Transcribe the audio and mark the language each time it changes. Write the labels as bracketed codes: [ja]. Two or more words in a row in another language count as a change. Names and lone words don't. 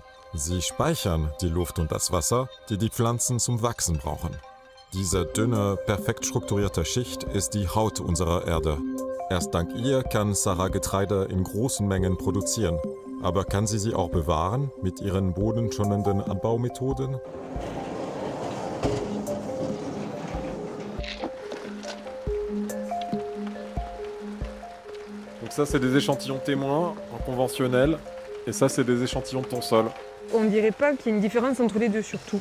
[de] Sie speichern die Luft und das Wasser, die die Pflanzen zum Wachsen brauchen. Diese dünne, perfekt strukturierte Schicht ist die Haut unserer Erde. Erst dank ihr kann Sarah Getreide in großen Mengen produzieren. Aber kann sie auch bewahren mit ihren bodenschonenden Anbaumethoden? [fr] Donc ça, c'est des échantillons témoins en conventionnel, et ça, c'est des échantillons de ton sol. On ne dirait pas qu'il y a une différence entre les deux, surtout.